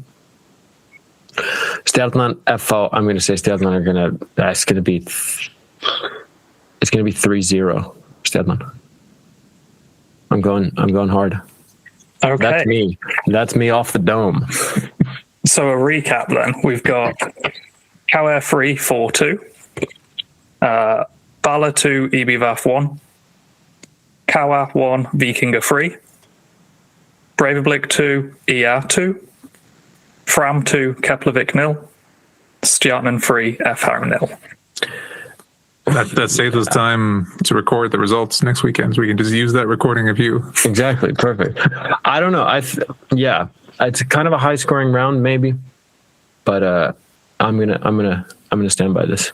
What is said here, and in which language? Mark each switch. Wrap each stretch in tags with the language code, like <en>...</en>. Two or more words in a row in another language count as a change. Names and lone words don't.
<en>Stjarnan FH, I'm going to say Stjarnan are going to, it's going to be 3-0 Stjarnan. I'm going hard. Okay. That's me off the dome. So a recap then. We've got Kawa 3, 4-2. Bala 2, IBVF 1. Kawa 1, Vikingur 3. Breiðablik 2, IA 2. Fram 2, Keflavík 0. Stjarnan 3, FH 0. That saves us time to record the results next weekend. So we can just use that recording of you. Exactly. Perfect. I don't know. It's kind of a high scoring round, maybe, but I'm gonna stand by this.</en>